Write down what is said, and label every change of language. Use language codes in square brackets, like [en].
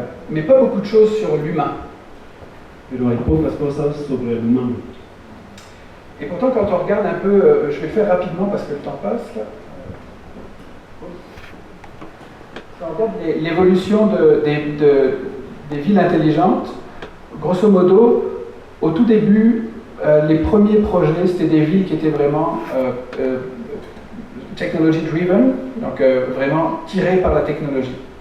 [fr] Mais pas beaucoup de choses sur l'humain. [es] Pero hay pocas cosas sobre el humano. [fr] Et pourtant, quand on regarde un peu, je vais le faire rapidement parce que le temps passe là. Quand on regarde l'évolution des villes intelligentes, grosso modo, au tout début, les premiers projets, c'était des villes qui étaient vraiment [en] technology driven, [fr] donc vraiment tirées par la technologie.